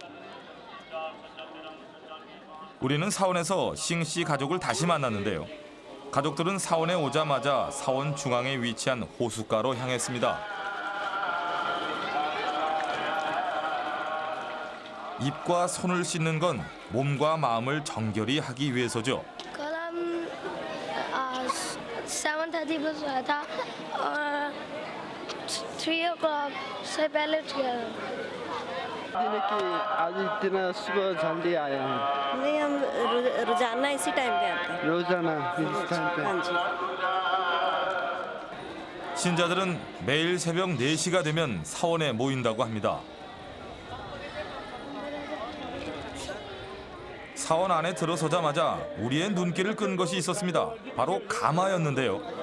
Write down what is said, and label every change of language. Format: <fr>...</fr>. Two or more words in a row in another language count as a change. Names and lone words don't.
<ko>우리는 사원에서 싱씨 가족을 다시 만났는데요. 가족들은 사원에 오자마자 사원 중앙에 위치한 호숫가로 향했습니다. 입과 손을 씻는 건 몸과 마음을 정결히 하기 위해서죠.</ko> <hi>कल हम 7:30 पर सोया था और 3 o'clock से पहले उठ गया कि आज इतना सुबह जल्दी आए हैं नहीं हम रोजाना इसी टाइम पे आते हैं रोजाना इस टाइम पे हाँ जी</hi> <ko>신자들은 매일 새벽 4시가 되면 사원에 모인다고 합니다. 사원 안에 들어서자마자 우리의 눈길을 끈 것이 있었습니다. 바로 가마였는데요.</ko>